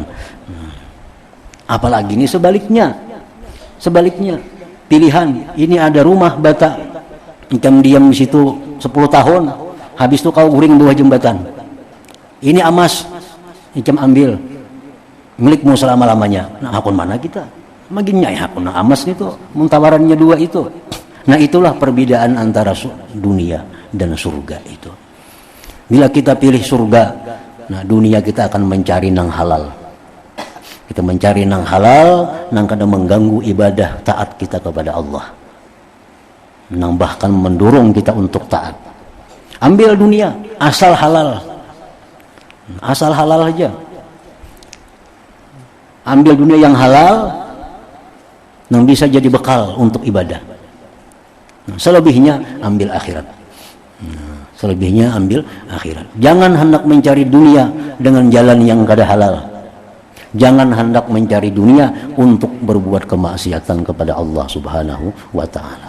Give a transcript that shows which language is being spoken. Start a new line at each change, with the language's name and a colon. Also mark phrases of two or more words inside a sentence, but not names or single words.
Indonesian: Apalagi ini sebaliknya pilihan, ini ada rumah bata, engkau diam di situ 10 tahun, habis itu kau guring di bawah jembatan. Ini emas, engkau ambil milikmu selama-lamanya.
Banjar: Nah, hakun mana kita? Maginya ya hakun emas itu, muntawarannya dua itu.
Indonesian: Nah, itulah perbedaan antara dunia dan surga itu. Bila kita pilih surga, nah dunia kita akan mencari nang halal. Kita mencari nang halal, nang kada mengganggu ibadah taat kita kepada Allah. Nang bahkan mendorong kita untuk taat. Ambil dunia, asal halal. Asal halal aja. Ambil dunia yang halal, nang bisa jadi bekal untuk ibadah. Selebihnya ambil akhirat. Selebihnya ambil akhirat. Jangan hendak mencari dunia dengan jalan yang kada halal. Jangan hendak mencari dunia untuk berbuat kemaksiatan kepada Allah
Arabic: Subhanahu wa taala.